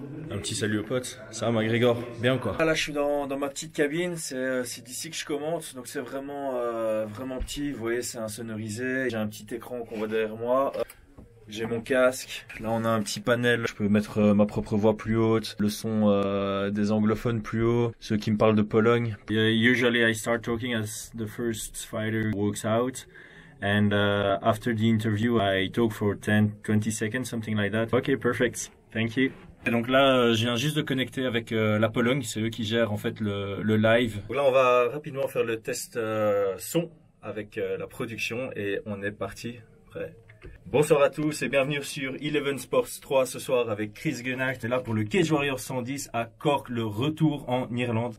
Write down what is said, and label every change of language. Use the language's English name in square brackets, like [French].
[French] Un petit salut aux potes, ça va McGregor, bien quoi. Là je suis dans ma petite cabine, c'est d'ici que je commente, donc c'est vraiment petit, vous voyez c'est insonorisé. J'ai un petit écran qu'on voit derrière moi. J'ai mon casque, là on a un petit panel, je peux mettre ma propre voix plus haute, le son des anglophones plus haut, ceux qui me parlent de Pologne. [English] Usually I start talking as the first fighter walks out and after the interview I talk for 10-20 seconds, something like that. Okay, perfect, thank you. [French] Et donc là, je viens juste de connecter avec la Pologne, c'est eux qui gèrent en fait le live. Donc là on va rapidement faire le test son avec la production et on est parti, prêt. Bonsoir à tous et bienvenue sur Eleven Sports 3 ce soir avec Chris Gunnart est là pour le Cage Warrior 110 à Cork, le retour en Irlande.